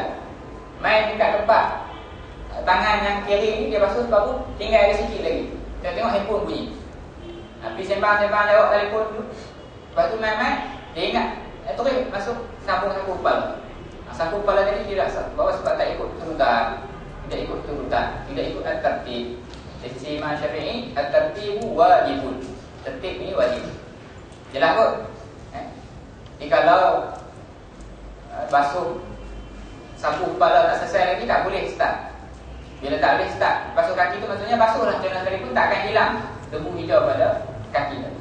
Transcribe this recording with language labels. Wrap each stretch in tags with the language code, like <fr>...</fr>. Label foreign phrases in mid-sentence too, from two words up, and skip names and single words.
<ms>Main dekat tempat tangan yang kiri ni dia basuh separuh, tinggal ada sikit lagi. Kita tengok handphone bunyi. Habis sembang lewat telefon dulu. Lepas tu main-main, dia ingat terus masuk sambung-sambung kepala. Sambung kepala tadi tidak sah. Sebab tak ikut turutan. Tidak ikut turutan, tidak ikut at-tartib. Dari sisi Imam Syafi'i,</ms> <ar>الترتيب واجب.</ar> <ms>Tertib ni wajib. Jelas kot? Jadi kalau basuh sapu kepala tak selesai lagi, tak boleh start. Bila tak boleh start basuh kaki tu, maksudnya basuhlah jangan sekali pun, tak akan hilang debu hijau pada kaki tadi.</ms>